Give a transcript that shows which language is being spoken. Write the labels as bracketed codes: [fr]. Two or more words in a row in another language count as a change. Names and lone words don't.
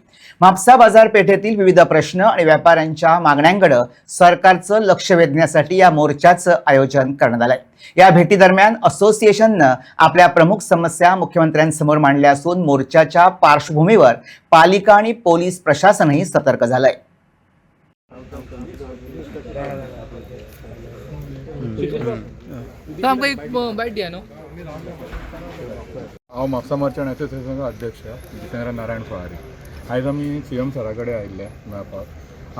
[mr] म्हापसा बाजारपेठेतील विविध प्रश्न आणि व्यापाऱ्यांच्या मागण्यांकडे सरकारचं लक्ष वेधण्यासाठी या मोर्चाचं आयोजन करण्यात आलंय। या भेटीदरम्यान असोसिएशननं आपल्या प्रमुख समस्या मुख्यमंत्र्यांसमोर मांडल्या असून मोर्चाच्या पार्श्वभूमीवर पालिका आणि पोलीस प्रशासनही सतर्क झालंय। [kok] आमकां एक बायट दिया न्हू। हांव म्हापसा [en] merchant association [kok] अध्यक्ष जितेंद्र नारायण फळारी। आयज आमी सीएम सरा कडेन आयिल्ले मेळपाक।